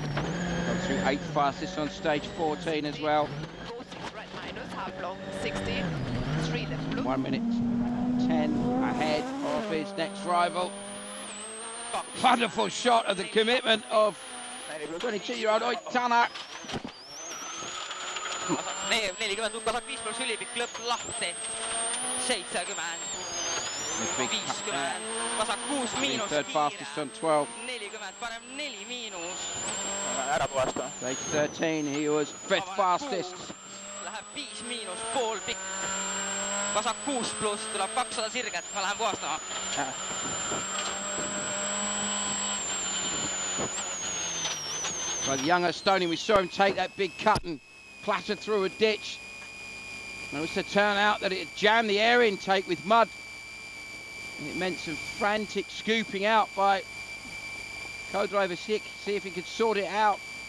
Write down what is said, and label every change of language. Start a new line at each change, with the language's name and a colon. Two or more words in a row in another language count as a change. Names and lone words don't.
English: Gone through 8th fastest on stage 14 as well. Go 6 right minus, half long 60. 3 left blue. 1 minute 10 ahead of his next rival. Wonderful shot of the commitment of 22-year-old Oitana.
Estonian: 40 tuppa 5 pluss ülipikk lõpp lahti 70 50 vasak 6 miinus
English: Third fastest on 12.
Estonian: 40 parem 4 miinus Ära puhasta.
English: Stage 13 he was 5th fastest.
Estonian: läheb 5 miinus pool pikk vasak 6 pluss tuleb 200 sirget ma lähen puhastama
English: By the young Estonian, we saw him take that big cut and clatter through a ditch. And it was to turn out that it had jammed the air intake with mud. And it meant some frantic scooping out by co-driver Sik, see if he could sort it out.